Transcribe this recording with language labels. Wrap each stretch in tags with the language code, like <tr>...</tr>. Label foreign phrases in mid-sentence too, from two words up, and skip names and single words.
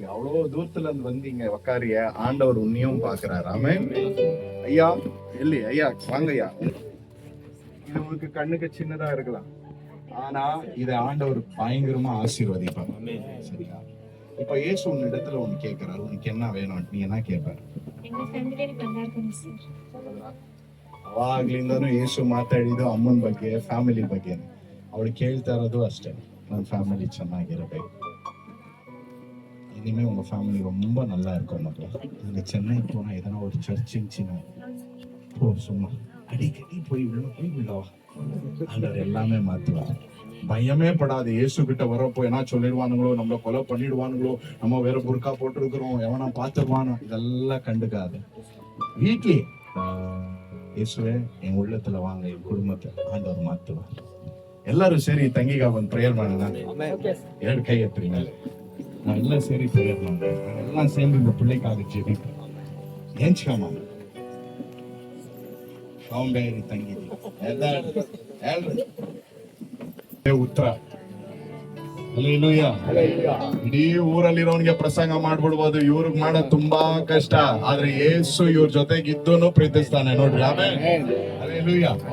<ta>அவ்வளவு தூரத்துல இருந்து வந்தீங்க உக்காரிய, ஆண்டவர் உன்னையும் பாக்குறாரு. ஆமென். ஐயா எல்லி ஐயா வாங்க ஐயா. இது உங்களுக்கு கண்ணுக்கு சின்னதா இருக்கலாம், ஆனா இதை ஆண்டவர் பயங்கரமா ஆசீர்வதிப்பார். சரியா? இப்ப இயேசு உன் இடத்துல ஒண்ணு கேட்கிறாரு, உனக்கு என்ன வேணும், நீ என்ன கேட்பாரு?</ta> <kn>ಎಂಗ ಫ್ಯಾಮಿಲಿ ಬಂಗಾರ ಕೊಡಿ ಸರ್. ಅವಾಗ್ಲಿಂದನೂ ಯೇಸು ಮಾತಾಡಿದ್ದು ಅಮ್ಮನ ಬಗ್ಗೆ, ಫ್ಯಾಮಿಲಿ ಬಗ್ಗೆ. ಅವಳು ಕೇಳ್ತಾ ಇರೋದು ಅಷ್ಟೇ, ನನ್ನ ಫ್ಯಾಮಿಲಿ ಚೆನ್ನಾಗಿರಬೇಕು.</kn> <ta>இனிமே உங்க ஃபேமிலி ரொம்ப நல்லா இருக்கும் மக்களே. நீங்க சென்னை போனா எதனா ஒரு சர்ச்சின் போ, சும்மா அடிக்கடி போய் உள்ள வா. ஆண்டவர் எல்லாமே மாத்துவார். பயமே படாது. இயேசு கிட்ட வரப்போ என்ன சொல்லிடுவானுங்களோ, நம்மள கொலை பண்ணிடுவானுங்களோ, நம்ம வேற புர்கா போட்டிருக்கிறோம், எவனா பார்த்துருவானோ, இதெல்லாம் கண்டுக்காது. வீட்லயே இயேசுவே என் உள்ளத்துல வாங்க, என் குடும்பத்தை ஆண்டவர் மாத்துவார். எல்லாரும் சரி</ta> <kn>ತಂಗಿಗ ಒಂದು ಪ್ರೇಯರ್ ಮಾಡೋಣ. 2 ಕೈ ಎತ್ತಿರಿ ಮೇಲೆ. ನಾವೆಲ್ಲ ಸೇರಿ ಪ್ರೇಯರ್ ಮಾಡೋಣ. ಎಲ್ಲ ಸೇರಿ</kn> <ta>இந்த பிள்ளைக்காக ஜெபிப்போம்.</ta> <kn>ஏஞ்சுக்கமா ಸೌಂದರ್ಯ ತಂಗಿ ಉತ್ತರ. ಇಡೀ ಊರಲ್ಲಿರೋನ್ಗೆ ಪ್ರಸಂಗ ಮಾಡ್ಬಿಡ್ಬೋದು, ಇವ್ರಿಗೆ ಮಾಡೋದು ತುಂಬಾ ಕಷ್ಟ. ಆದ್ರೆ ಯೇಸು ಇವ್ರ ಜೊತೆಗಿದ್ದೂನು ಪ್ರೀತಿಸ್ತಾನೆ ನೋಡ್ರಿ.</kn>